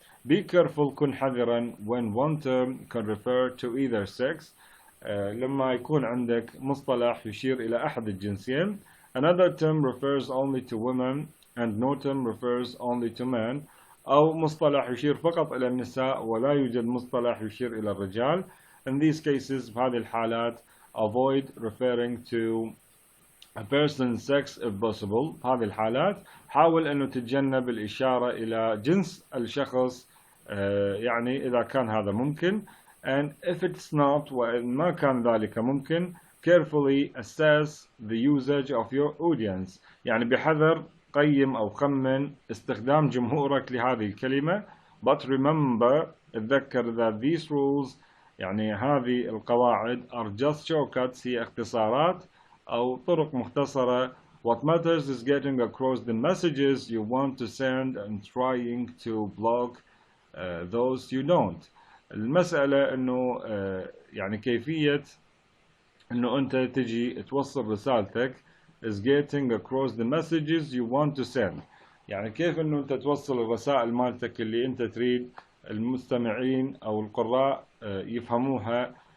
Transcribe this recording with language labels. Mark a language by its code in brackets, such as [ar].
[en] Be careful، [ar] كن حذرا [en] when one term can refer to either sex، [ar] لما يكون عندك مصطلح يشير إلى أحد الجنسين. [en] Another term refers only to women and no term refers only to men، [ar] أو مصطلح يشير فقط إلى النساء ولا يوجد مصطلح يشير إلى الرجال. [en] In these cases، [ar] بهذه الحالات [en] avoid referring to a person's sex if possible، [ar] بهذه الحالات حاول أنه تتجنب الإشارة إلى جنس الشخص يعني إذا كان هذا ممكن. [en] And if it's not، [ar] وإن ما كان ذلك ممكن [en] carefully assess the usage of your audience، [ar] يعني بحذر قيم أو خمن استخدام جمهورك لهذه الكلمة. [en] But remember، [ar] تذكر [en] that these rules، [ar] يعني هذه القواعد [en] are just shortcuts، [ar] هي اختصارات أو طرق مختصرة. [en] What matters is getting across the messages you want to send and trying to block those you don't. [ar] المسألة إنه يعني كيفية إنه أنت تجي توصل رسالتك [en] is getting across the messages you want to send، [ar] يعني كيف إنه أنت توصل الرسائل مالتك اللي أنت تريد المستمعين أو القراء يفهموها.